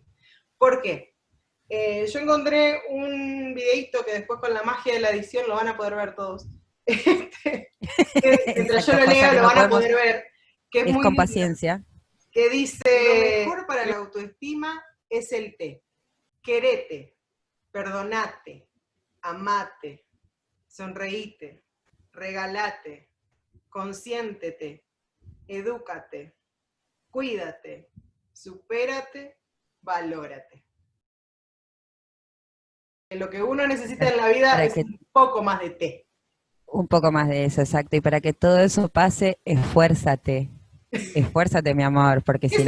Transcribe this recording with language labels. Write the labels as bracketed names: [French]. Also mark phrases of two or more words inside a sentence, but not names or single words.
[Spanish] ¿Por qué? Yo encontré un videito que después con la magia de la edición lo van a poder ver todos. Mientras yo Exacto, lo pasa leo que lo no van a podemos, poder ver, que es es muy con lindo, paciencia. que dice, lo mejor para la autoestima es el té. Querete, perdonate, amate, sonreíte, regalate, consiéntete, edúcate, cuídate, supérate, valórate. Lo que uno necesita en la vida Para es que un poco más de té. un poco más de eso, exacto, y para que todo eso pase, esfuérzate. Esfuérzate, mi amor, porque si